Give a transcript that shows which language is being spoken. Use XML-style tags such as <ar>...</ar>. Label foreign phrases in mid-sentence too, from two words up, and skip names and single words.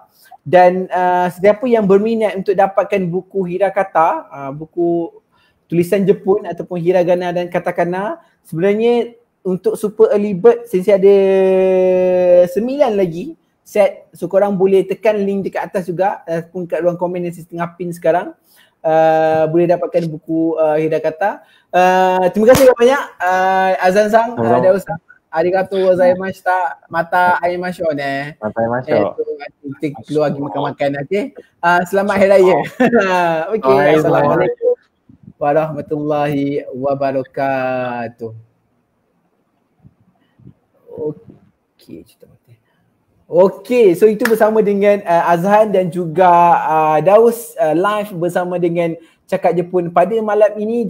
<ms>Dan sesiapa yang berminat untuk dapatkan buku hirakata, buku tulisan Jepun ataupun hiragana dan katakana, sebenarnya untuk</ms> <en>super early bird</en> <ms>Sensei ada 9 lagi set. So korang boleh tekan link dekat atas juga ataupun kat ruang komen yang Sensei tengah pin sekarang. Boleh dapatkan buku hirakata. Terima kasih banyak Azhan Sang, Daus-san.</ms> <ja>ありがとうございました。またあいましょうね. またあいましょう.</ja> <ms>Kita keluar pergi makan-makan, okey. Selamat Hari Raya.</ms> <ar>Okey, السلام عليكم ورحمة الله وبركاته.</ar> <ms>Okey, cerita mati. Okey, so itu bersama dengan Azhan dan juga Daus live bersama dengan Cakap Jepun pada malam ini.</ms>